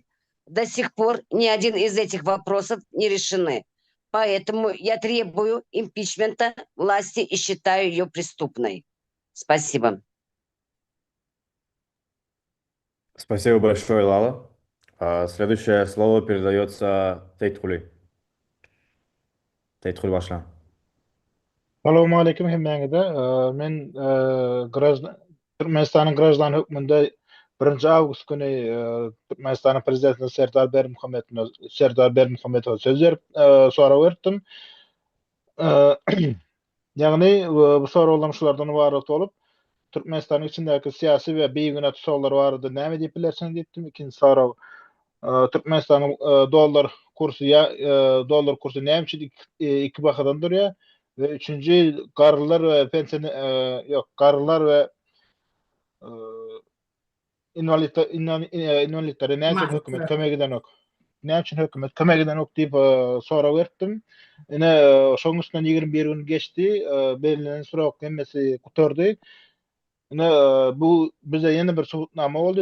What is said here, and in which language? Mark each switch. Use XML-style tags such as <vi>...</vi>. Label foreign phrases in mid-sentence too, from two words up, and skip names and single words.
<ru>До сих пор ни один из этих вопросов не решены. Поэтому я требую импичмента власти и считаю ее преступной. Спасибо. Спасибо большое, Лала. Следующее слово передается Тейт-Хули.</ru> <tk>Teyit başla.</tk> <ar>السلام عليكم</ar> <tk>hemmeňize. Men Türkmenistanyň Grajdan hökmünde 1 awgust güni Türkmenistanyň prezidenti Serdar Bermuhammedow söz berip soraw berdim. Ýagny bu sorawlarym şulardan ibaret bolup, Türkmenistanyň içindäki syýasy we beýgine tusaglary barada näme diýip bilersiň diýipdim. Ikinji soraw Türkmenistanyň dollar kursu näme üçin iki bakadan durýar? Ve üçüncü garlylar ve garlylar ve inwalitlere näçe hökümet kömegiden ok. Näçe hökümet kömegiden ok diýip soraw berdim. Ine şoň üstünden 21 gün geçdi. Belinen sorak hemmesi gutardy. Ine bu bize ýene bir subutnama boldy.</tk>